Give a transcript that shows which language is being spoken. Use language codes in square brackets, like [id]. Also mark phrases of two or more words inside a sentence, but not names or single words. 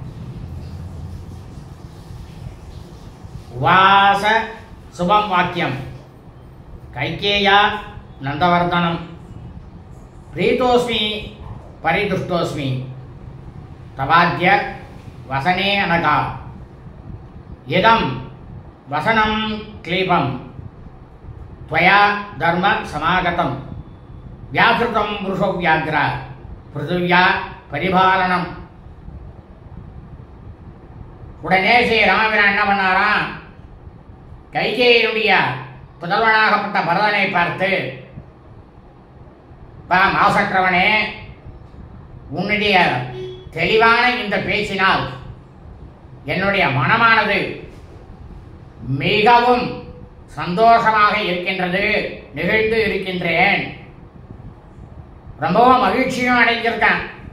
[sa] उवाच शुभं वाक्यं कैकेया नन्दवर्धनम् प्रीतोऽस्मि परितुष्टोऽस्मि तवाद्य वचने अनघा इदं वचनं क्लीबम् त्वया धर्म समागतम व्याकृतम पुरुषो व्याघ्र पृथिव्या परिபாலனம். [ta] உடனே ஸ்ரீ ராமபிரான் என்ன பண்ணாராம், கைகேயினுடைய புதல்வனாகப்பட்ட பரதனை பார்த்து, மாசற்றவனே, உன்னுடைய தெளிவான இந்த பேச்சினால் என்னுடைய மனமானது மிகவும் சந்தோஷமாக இருக்கின்றது, நிகழ்ந்து இருக்கின்றேன், ரொம்பவும் மகிழ்ச்சியும் அடைஞ்சிருக்கேன்.